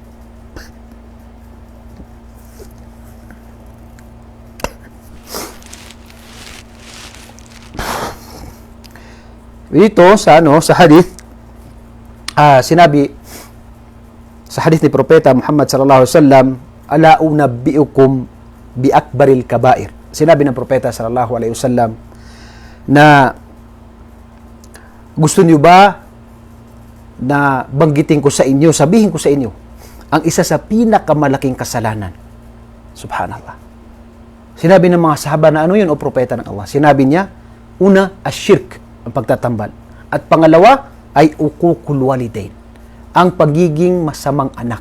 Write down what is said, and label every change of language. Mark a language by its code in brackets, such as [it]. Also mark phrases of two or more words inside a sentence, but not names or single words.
[tl] Dito sa hadith, sinabi sa hadith ni Propeta Muhammad [ar] صلى الله عليه وسلم, ألا أنبئكم بأكبر الكبائر. [tl] Sinabi ng Propeta [ar] صلى الله عليه وسلم [tl] na gusto niyo ba na banggitin ko sa inyo, sabihin ko sa inyo, ang isa sa pinakamalaking kasalanan. Subhanallah. Sinabi ng mga sahaba na ano yun o propeta ng Allah? Sinabi niya, una, asyirk, ang pagtatambal. At pangalawa, ay [ar] عقوق الوالدين, [tl] ang pagiging masamang anak.